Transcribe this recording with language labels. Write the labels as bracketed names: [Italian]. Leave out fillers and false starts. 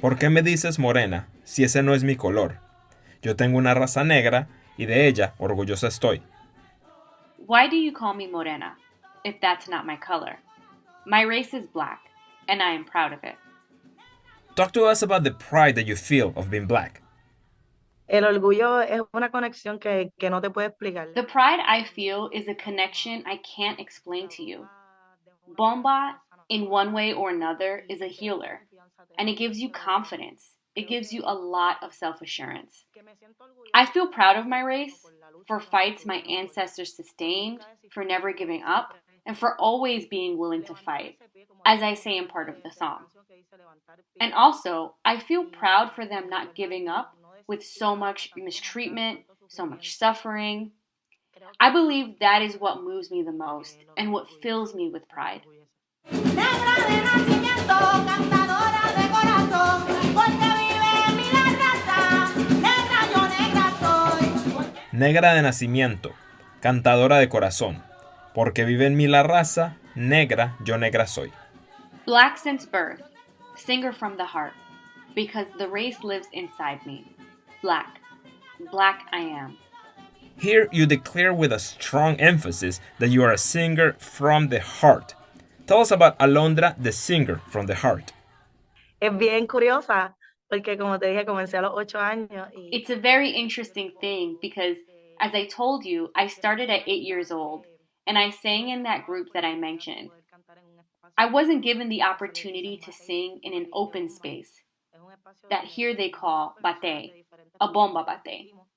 [Spanish] ¿Por qué me dices morena si ese no es mi color? Yo tengo una raza negra y de ella orgullosa estoy. [English] Why do you call me morena if that's not my color? My race is black, and I am proud of it. Talk to us about the pride that you feel of being black. [Spanish] el orgullo es una conexión que no te puedo explicar. [English] The pride I feel is a connection I can't explain to you. Bomba, in one way or another, is a healer, and it gives you confidence It gives you a lot of self-assurance. I feel proud of my race for fights my ancestors sustained, for never giving up, and for always being willing to fight, as I say in part of the song. And also, I feel proud for them not giving up with so much mistreatment, so much suffering. I believe that is what moves me the most and what fills me with pride. [Spanish] Negra de nacimiento, cantadora de corazón, porque vive en mí la raza. Negra yo negra soy. Negra de nacimiento, cantadora de corazón, porque vive en mí la raza, negra yo negra soy. [English] Black since birth, singer from the heart, because the race lives inside me. Black. Black I am. Here you declare with a strong emphasis that you are a singer from the heart. Tell us about Alondra, the singer from the heart. [Spanish] Es bien curiosa porque, como te dije, comencé a los 8 años. [English] It's a very interesting thing because, as I told you, I started at 8 years old and I sang in that group that I mentioned. I wasn't given the opportunity to sing in an open space that here they call bate, a bomba bate.